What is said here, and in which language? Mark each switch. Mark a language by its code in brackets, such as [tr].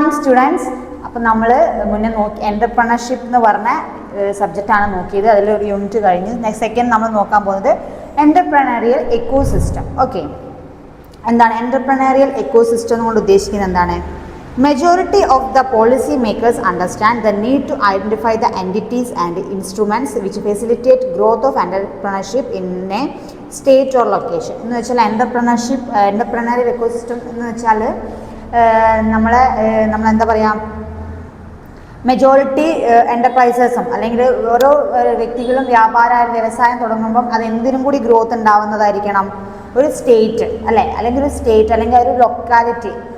[ml] Students, അപ്പോൾ നമ്മൾ മുന്നേ നോക്കി എൻ്റർപ്രണർഷിപ്പ് എന്ന് പറഞ്ഞ സബ്ജക്റ്റാണ് നോക്കിയത്. അതിലൊരു യൂണിറ്റ് കഴിഞ്ഞ് സെക്കൻഡ് നമ്മൾ നോക്കാൻ പോകുന്നത് എൻ്റർപ്രണറിയൽ എക്കോസിസ്റ്റം. ഓക്കെ, എന്താണ് എൻ്റർപ്രണറിയൽ എക്കോസിസ്റ്റം കൊണ്ട് ഉദ്ദേശിക്കുന്നത്? എന്താണ്? [en] Majority of the policy makers understand the need to identify the entities and instruments which facilitate growth of entrepreneurship in a state or location. [ml] എന്ന് വെച്ചാൽ എൻ്റർപ്രണറിയൽ എക്കോസിസ്റ്റം എന്ന് വെച്ചാൽ നമ്മളെന്താ പറയുക, മെജോറിറ്റി എൻ്റർപ്രൈസസും അല്ലെങ്കിൽ ഓരോ വ്യക്തികളും വ്യവസായം തുടങ്ങുമ്പം അത് എന്തിനും കൂടി ഗ്രോത്ത് ഉണ്ടാവുന്നതായിരിക്കണം? ഒരു സ്റ്റേറ്റ് അല്ലേ, അല്ലെങ്കിൽ ഒരു സ്റ്റേറ്റ് അല്ലെങ്കിൽ ഒരു ലൊക്കാലിറ്റി.